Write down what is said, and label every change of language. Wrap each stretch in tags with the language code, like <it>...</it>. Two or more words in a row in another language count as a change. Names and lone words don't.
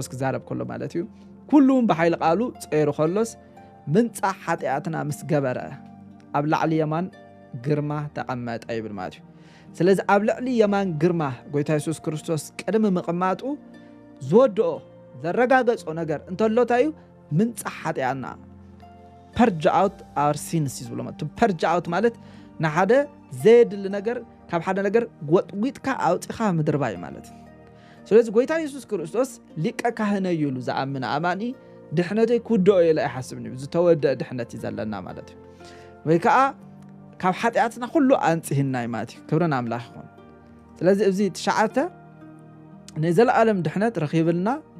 <ti>ክዛረብ ከሎ ማለት እዩ ኩሉም ብሓይሊ ቃሉ ጸይሩ ከሎስ ምንጻሕ ሓጢኣትና ምስ ገበረ ኣብ ላዕሊ የማን ግርማ ተቐመጠ ይብል ማለት እዩ ስለዚ ኣብ ልዕሊ የማን ግርማ ጎይታ ኢየሱስ ክርስቶስ ቅድሚ ምቕማጡ ዝወድኦ ዘረጋገጾ ነገር እንተሎታ እዩ ምንጻሕ ሓጢኣትና</ti> <en>purge out our</en> <ti>sins ይዝብሎ ማለት</ti> <en>purge out</en> <ti>ማለት ንሓደ ዘድሊ ነገር ካብ ሓደ ነገር ጎጥዊጥካ ኣውጪኻ ምድርባይ ማለት ስለዚ ጎይታ ኢየሱስ ክርስቶስ ሊቀ ካህነ እዩ ኢሉ ዝኣምን ኣማኒ ድሕነተይ ክውድኦ ኢለ ይሓስብኒ ዝተወድአ ድሕነት እዩ ዘለና ማለት እዩ ወይ ከዓ ካብ ሓጢኣትና ኩሉ ኣንጽሂና ማለት እዩ ክብርን ኣምላኽ ይኹን ስለዚ እዚ ትሽዓተ ናይ ዘለዓለም ድሕነት ረኺብልና</ti>